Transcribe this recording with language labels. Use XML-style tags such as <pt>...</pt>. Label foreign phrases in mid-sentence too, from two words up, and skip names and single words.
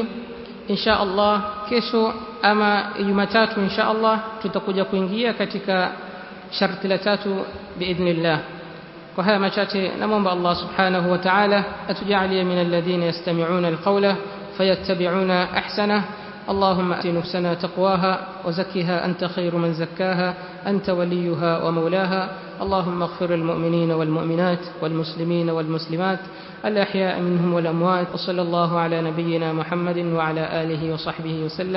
<ar>إن شاء الله</ar> <sw>kesho ama Jumatatu</sw> <ar>إن شاء الله</ar> <sw>tutakuja kuingia katika sharti la tatu biidhnillah. Kwa haya machache namuomba Allah</sw> <ar>سبحانه وتعالى</ar> <sw>atujalie</sw> <ar>من الذين يستمعون القول فيتبعون أحسنه. اللهم آت نفسنا تقواها وزكها أنت خير من زكاها أنت وليها ومولاها. اللهم اغفر المؤمنين والمؤمنات والمسلمين والمسلمات الأحياء منهم والأموات، وصلى الله على نبينا محمد وعلى آله وصحبه وسلم.</ar>